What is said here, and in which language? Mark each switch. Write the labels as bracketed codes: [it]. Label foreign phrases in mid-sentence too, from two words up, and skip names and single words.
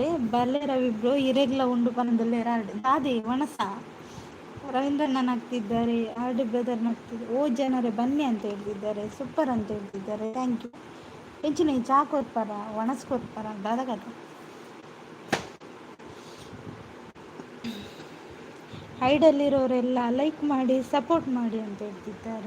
[tcy] ಬಲ್ಲೆ ರವಿ ಬ್ರೋ ಇರೆಗ್ಲ ಉಂಡು ಪನದಲ್ಲೇ ದಾದಿ ವಣಸ. [kn] ರವೀಂದ್ರಣ್ಣ ನಗ್ತಿದ್ದಾರೆ. ಆರ್ ಡಿ ಬ್ರದರ್ ನಗ್ತಿದ್ದಾರೆ. ಓ ಜನರೇ ಬನ್ನಿ ಅಂತ ಹೇಳ್ತಿದ್ದಾರೆ. ಸೂಪರ್ ಅಂತ ಹೇಳ್ತಿದ್ದಾರೆ. [en] thank you. [tcy] ಹೆಂಚಿನ ಚಾ ಕೊಡ್ಪಾರ ಒಣಸ್ ಕೊಡ್ಪಾರ ದಾದಗದ [kn] ಹೈಡಲ್ಲಿರೋರೆಲ್ಲ ಲೈಕ್ ಮಾಡಿ ಸಪೋರ್ಟ್ ಮಾಡಿ ಅಂತ ಹೇಳ್ತಿದ್ದಾರೆ.